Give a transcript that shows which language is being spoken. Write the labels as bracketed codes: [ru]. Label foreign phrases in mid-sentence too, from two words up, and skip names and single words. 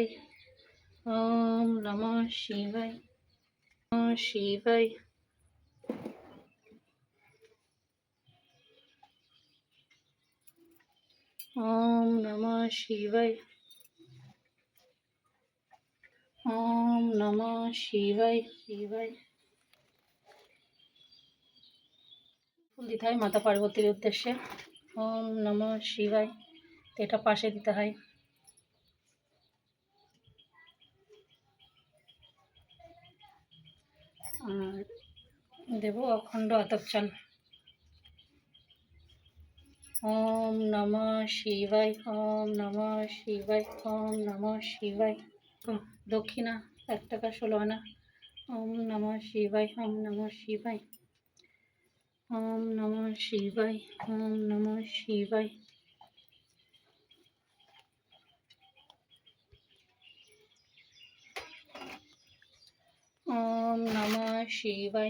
[sa] ওম নমঃ শিবায়। নমঃ শিবায়। ওম নমঃ শিবায়। ওম নমঃ শিবায়। শিবায়। [bn] ফুল দিতে হয় মাতা পার্বতীর উদ্দেশ্যে। [sa] ওম নমঃ শিবায়। [bn] এটা পাশে দিতে হয়। আর দেব অখণ্ড আতপ চাল। [sa] ওম নমঃ শিবায়। ওম নমঃ শিবায়। ওম নমঃ শিবায়। [bn] দক্ষিণা 1 টাকা 16 আনা। [sa] ওম নমঃ শিবায়। ওম নমঃ শিবায়। ওম নমঃ শিবায়। ওম নমঃ শিবায়। ওম নমঃ শিবায়।